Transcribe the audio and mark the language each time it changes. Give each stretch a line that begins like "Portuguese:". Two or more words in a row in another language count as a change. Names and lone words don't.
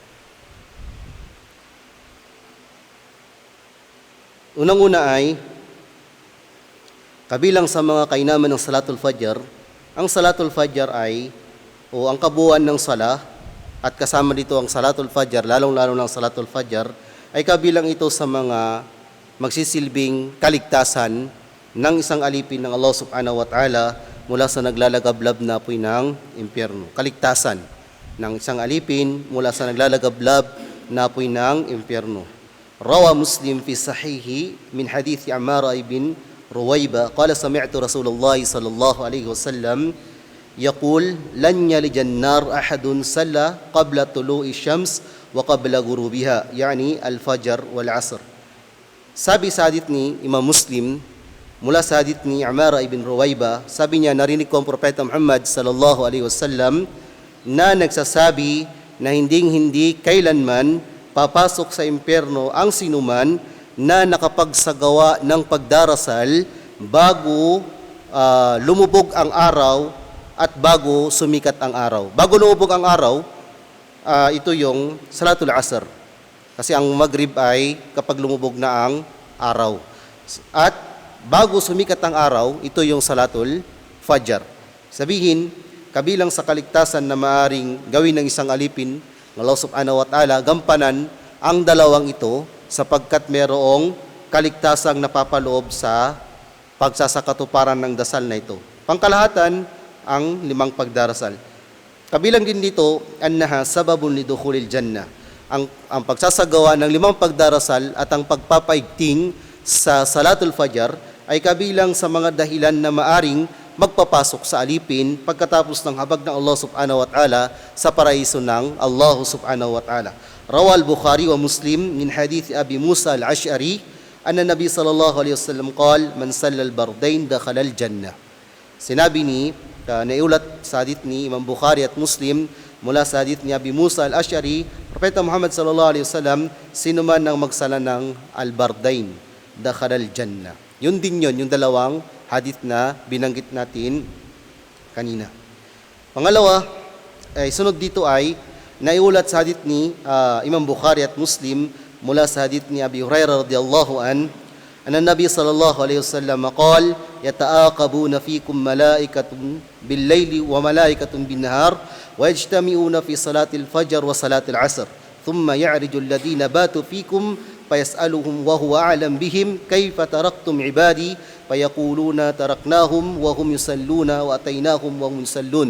Filipino: Unang-una ay, kabilang sa mga kainaman ng Salatul Fajr, ang Salatul Fajr ay, o ang kabuuan ng sala, at kasama dito ang Salatul Fajr, lalong-lalo ng Salatul Fajr, ay kabilang ito sa mga magsisilbing kaligtasan ng isang alipin ng Allah
Arabic: سبحانه وتعالى
Filipino: mula sa naglalagablab na apoy ng impyerno. Kaligtasan ng isang alipin mula sa naglalagablab na apoy ng impyerno.
Arabic: رواه مسلم في صحيحه من حديث عمار بن رويبة قال سمعت رسول الله صلى الله عليه وسلم يقول لن يلج النار أحد صلى قبل طلوع الشمس وقبل غروبها، يعني الفجر والعصر.
Filipino: Sabi sa hadith ni Imam Muslim mula sa hadith ni Ammar ibn Ruwayba, sabi niya, narinig ko ang Propeta Muhammad
Arabic: صلى الله عليه وسلم
Filipino: na nagsasabi na hindi kailanman papasok sa impyerno ang sinuman na nakapagsagawa ng pagdarasal bago lumubog ang araw at bago sumikat ang araw. Bago lumubog ang araw, ito yung Salatul Asr. Kasi ang Maghrib ay kapag lumubog na ang araw. At bago sumikat ang araw, ito yung Salatul Fajr. Sabihin, kabilang sa kaligtasan na maaring gawin ng isang alipin ng Allah
Arabic: سبحانه وتعالى,
Filipino: gampanan ang dalawang ito sapagkat mayroong kaligtasang napapaloob sa pagsasakatuparan ng dasal na ito. Pangkalahatan, ang 5 pagdarasal. Kabilang din dito,
Arabic: أنها سبب لدخول الجنة.
Filipino: Ang pagsasagawa ng 5 pagdarasal at ang pagpapaigting sa Salatul Fajr ay kabilang sa mga dahilan na maaring magpapasok sa alipin pagkatapos ng habag ng Allah
Arabic: سبحانه وتعالى
Filipino: sa paraiso ng Allah
Arabic: سبحانه وتعالى. رواه البخاري ومسلم من حديث أبي موسى الأشعري أن النبي صلى الله عليه وسلم قال من صلى البردين دخل الجنة.
Filipino: Sinabi ni naiulat sa hadith ni Imam Bukhari at Muslim mula sa hadith ni Abi Musa al-Ash'ari, Propeta Muhammad
Arabic: صلى الله عليه وسلم,
Filipino: sino man ang magsala ng
Arabic: البردين دخل الجنة.
Filipino: Yun din yun, yung dalawang hadith na binanggit natin kanina. Pangalawa, sunod dito ay naiulat sa hadith ni Imam Bukhari at Muslim mula sa hadith
Arabic: ni أبي هريرة رضي الله أن النبي صلى الله عليه وسلم قال يتعاقبون فيكم ملائكة بالليل وملائكة بالنهار ويجتمعون في صلاة الفجر وصلاة العصر ثم يعرج الذين باتوا فيكم فيسألهم وهو أعلم بهم كيف تركتم عبادي فيقولون تركناهم وهم يصلون وأتيناهم وهم يصلون.